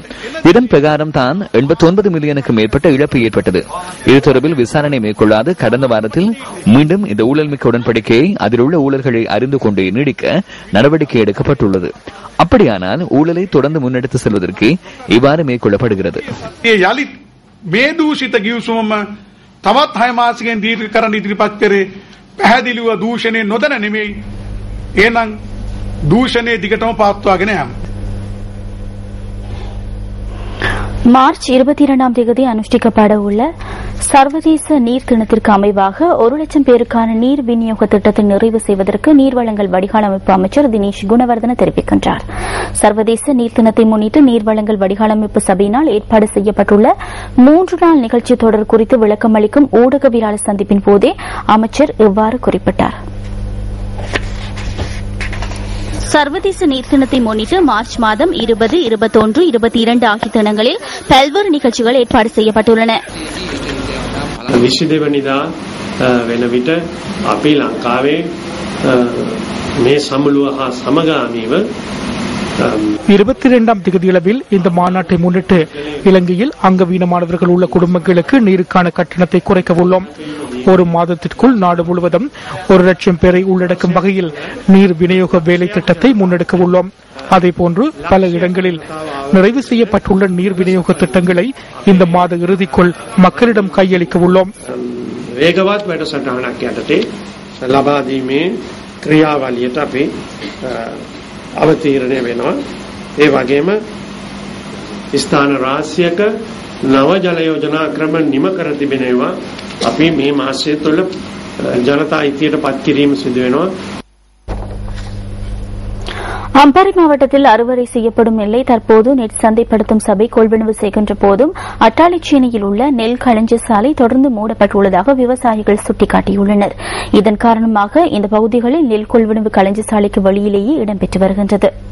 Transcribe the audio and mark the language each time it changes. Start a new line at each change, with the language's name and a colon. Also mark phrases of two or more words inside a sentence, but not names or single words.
Tamil: இதன் பிரகாரம் தான் 89 மில்லியனுக்கு மேற்பட்ட இழப்பு ஏற்பட்டது. இது தொடர்பில் விசாரணை மேற்கொள்ளாது கடந்த வாரத்தில் மீண்டும் இந்த ஊழல்மிக்க உடன்படிக்கையை அதில் உள்ள ஊழல்களை அறிந்து கொண்டே நீடிக்க நடவடிக்கை எடுக்கப்பட்டுள்ளது. அப்படியானால் ஊழலை தொடர்ந்து முன்னெடுத்து செல்வதற்கு இவ்வாறு மேற்கொள்ளப்படுகிறது.
Sinhala: මේදූෂිත ගිවිසුමම තවත් 6 මාසකින් දීර්ඝකරණ ඉදිරිපත් කරේ පැහැදිලිව දූෂණය නොදැන නෙමෙයි. එහෙනම් දූෂණය දිගටම පවත්වාගෙන යන්න.
Tamil: மார்ச் 22ஆம் தேதி அனுஷ்டிக்கப்பட உள்ள சர்வதேச நீர் தினத்திற்கு அமைவாக 1,00,000 பேருக்கான நீர் விநியோக திட்டத்தை நிறைவு செய்வதற்கு நீர்வளங்கள் வடிகால் அமைப்பு அமைச்சர் தினேஷ் குணவர்தன தெரிவிக்கின்றார். சர்வதேச நீர் தினத்தை முன்னிட்டு நீர்வளங்கள் வடிகால் அமைப்பு சபையினால் ஏற்பாடு செய்யப்பட்டுள்ள 3 நாள் நிகழ்ச்சி தொடர் குறித்து விளக்கம் அளிக்கும் ஊடகவியலாளர் சந்திப்பின் போதே அமைச்சர் இவ்வாறு குறிப்பிட்டார். சர்வதேச நீர் தினத்தை முன்னிட்டு மார்ச் மாதம் 20, 21, 22 ஆகிய தினங்களில் பல்வேறு நிகழ்ச்சிகள் ஏற்பாடு செய்யப்பட்டுள்ளன.
Sinhala: 22 වෙනිදා වෙන විට අපි ලංකාවේ මේ සමුළුව හා සමගාමීව
Tamil: 22ஆம் தேதியளவில் இந்த மாநாட்டை முன்னிட்டு இலங்கையில் அங்கவீனமானவர்கள் உள்ள குடும்பங்களுக்கு நீருக்கான கட்டணத்தை குறைக்க உள்ளோம். ஒரு மாதத்திற்குள் நாடு முழுவதும் 1,00,000 பேரை உள்ளடக்கும் வகையில் நீர் விநியோக வேலை திட்டத்தை முன்னெடுக்க உள்ளோம். அதேபோன்று பல இடங்களில் நிறைவு செய்யப்பட்டுள்ள நீர் விநியோக திட்டங்களை இந்த மாத இறுதிக்குள் மக்களிடம் கையளிக்க உள்ளோம்.
Sinhala: වේගවත් වැඩසටහනක් යටතේ ලබා දීමේ ක්‍රියාවලියට අපි අවතීර්ණය වෙනවා. ඒ වගේම ස්ථාන රාශියක නව ජල යෝජනා ක්‍රම නිම කර තිබෙනවා. අපි මේ මාසය තුළ ජනතා හිතයට පත් කිරීම සිදු වෙනවා.
Tamil: அம்பாறை மாவட்டத்தில் அறுவடை செய்யப்படும் நெல்லை தற்போது நெல் சந்தைப்படுத்தும் சபை கொள்வனவு செய்கின்ற போதும் அட்டாளிச்சேனையில் உள்ள நெல் களஞ்சிய சாலை தொடர்ந்து மூடப்பட்டுள்ளதாக விவசாயிகள் சுட்டிக்காட்டியுள்ளனர். இதன் காரணமாக இந்த பகுதிகளில் நெல் கொள்வனவு களஞ்சிய சாலைக்கு வெளியிலேயே இடம்பெற்று வருகின்றது.